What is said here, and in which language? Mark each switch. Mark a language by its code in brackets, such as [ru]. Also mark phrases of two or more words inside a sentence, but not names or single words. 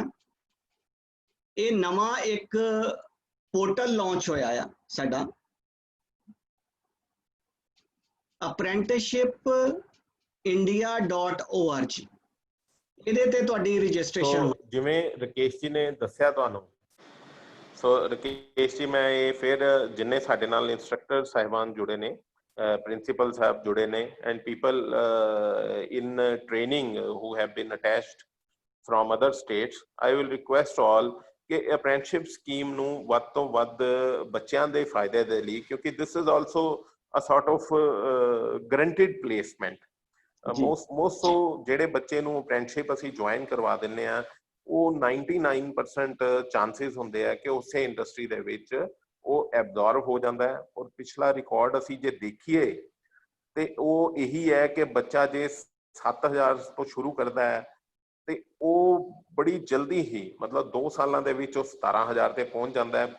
[pa] ਇਹ ਨਵਾਂ ਇੱਕ ਪੋਰਟਲ ਲਾਂਚ ਹੋਇਆ ਆ ਸਾਡਾ, apprenticeship india.org। ਇਹਦੇ ਤੇ ਤੁਹਾਡੀ ਰਜਿਸਟ੍ਰੇਸ਼ਨ। ਜਿਵੇਂ ਰਕੇਸ਼ ਜੀ ਨੇ ਦੱਸਿਆ ਤੁਹਾਨੂੰ, ਸੋ ਰਕੇਸ਼ ਜੀ ਮੈਂ ਇਹ ਫਿਰ ਜਿੰਨੇ ਸਾਡੇ ਨਾਲ ਇੰਸਟ੍ਰਕਟਰ ਸਾਹਿਬਾਨ ਜੁੜੇ ਨੇ, ਪ੍ਰਿੰਸੀਪਲ ਸਾਹਿਬ ਜੁੜੇ ਨੇ, [en] and people in training who have been attached from other states, I will request all [pa] ਕਿ ਅਪ੍ਰੈਂਟਿਸਸ਼ਿਪ ਸਕੀਮ ਨੂੰ ਵੱਧ ਤੋਂ ਵੱਧ ਬੱਚਿਆਂ ਦੇ ਫਾਇਦੇ ਦੇ ਲਈ, ਕਿਉਂਕਿ [en] this is also a sort of guaranteed placement। [pa] ਮੋਸਟ ਜਿਹੜੇ ਬੱਚੇ ਨੂੰ ਅਪ੍ਰੈਂਟਿਸਸ਼ਿਪ ਅਸੀਂ ਜੁਆਇਨ ਕਰਵਾ ਦਿੰਦੇ ਆ, ਉਹ 99% ਚਾਂਸਸ ਹੁੰਦੇ ਆ ਕਿ ਉਸੇ ਇੰਡਸਟਰੀ ਦੇ ਵਿੱਚ ਉਹ ਐਬਜ਼ੌਰਬ ਹੋ ਜਾਂਦਾ ਹੈ। ਔਰ ਪਿਛਲਾ ਰਿਕਾਰਡ ਅਸੀਂ ਜੇ ਦੇਖੀਏ ਤੇ ਉਹ ਇਹੀ ਹੈ ਕਿ ਬੱਚਾ ਜੇ 7000 ਤੋਂ ਸ਼ੁਰੂ ਕਰਦਾ ਹੈ ਤੇ ਉਹ ਬੜੀ ਜਲਦੀ ਹੀ ਮਤਲਬ 2 ਸਾਲਾਂ ਦੇ ਵਿੱਚ ਉਹ 17000 ਤੇ ਪਹੁੰਚ ਜਾਂਦਾ ਹੈ।